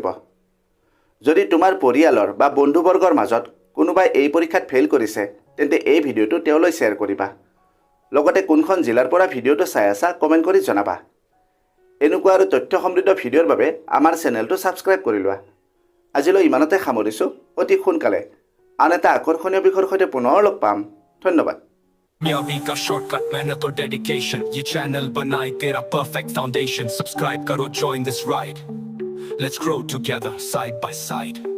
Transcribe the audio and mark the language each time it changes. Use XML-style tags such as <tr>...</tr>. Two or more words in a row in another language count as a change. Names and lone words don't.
<as>যদি তোমাৰ পৰিয়ালৰ বা বন্ধুবৰ্গৰ মাজত কোনোবাই এই পৰীক্ষাত ফেইল কৰিছে, তেন্তে এই ভিডিঅ'টো তেওঁলৈ শ্বেয়াৰ কৰিবা। লগতে কোনখন জিলাৰ পৰা ভিডিঅ'টো চাই আছা কমেণ্ট কৰি জনাবা। এনেকুৱা আৰু তথ্য সমৃদ্ধ ভিডিঅ'ৰ বাবে আমাৰ চেনেলটো ছাবস্ক্ৰাইব কৰি লোৱা। আজিলৈ ইমানতে সামৰিছোঁ। অতি সোনকালে আন এটা আকৰ্ষণীয় বিষয়ৰ সৈতে পুনৰ লগ পাম। ধন্যবাদ।</as> <hi>कामयाबी का शॉर्टकट, मेहनत और डेडिकेशन, ये चैनल बनाए तेरा</hi> <en>perfect foundation.</en> <hi>सब्सक्राइब करो,</hi> <en>join this ride, let's grow together side by side.</en>